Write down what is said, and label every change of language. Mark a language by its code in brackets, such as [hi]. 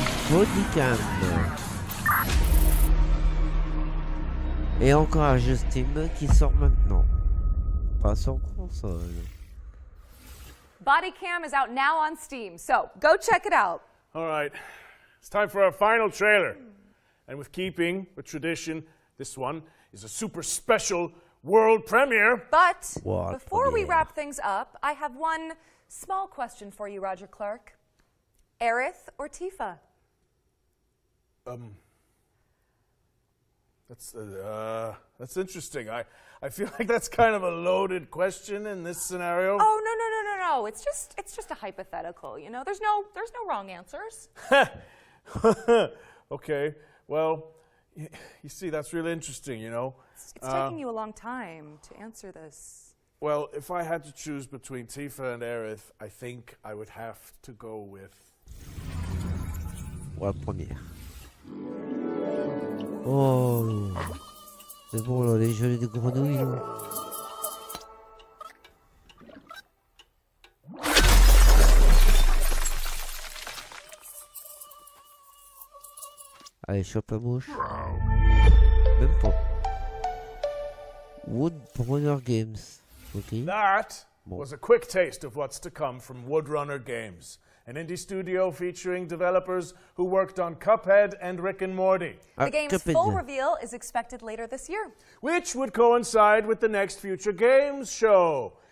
[en] Bodycam. [fr] Et encore un jeu Steam qui sort maintenant. Pas sur console. [en] Bodycam is out now on Steam, so go check it out. All right, it's time for our final trailer. And with keeping with tradition, this one is a super special world premiere. But before we wrap things up, I have one small question for you, Roger Clark. Aerith or Tifa? That's interesting. I feel like that's kind of a loaded question in this scenario. Oh, no. It's just a hypothetical, you know. There's no wrong answers. Okay. Well, you see, that's really interesting, you know. It's taking you a long time to answer this. Well, if I had to choose between Tifa and Aerith, I think I would have to go with... [fr] La première. Oh, c'est bon là, les jeux de grenouilles. Là. Allez, chope la mouche. Même pas. [en] Woodrunner Games. Okay. That was a quick taste of what's to come from Woodrunner Games, an indie studio featuring developers who worked on Cuphead and Rick and Morty. The game's full reveal is expected later this year, which would coincide with the next Future Games Show.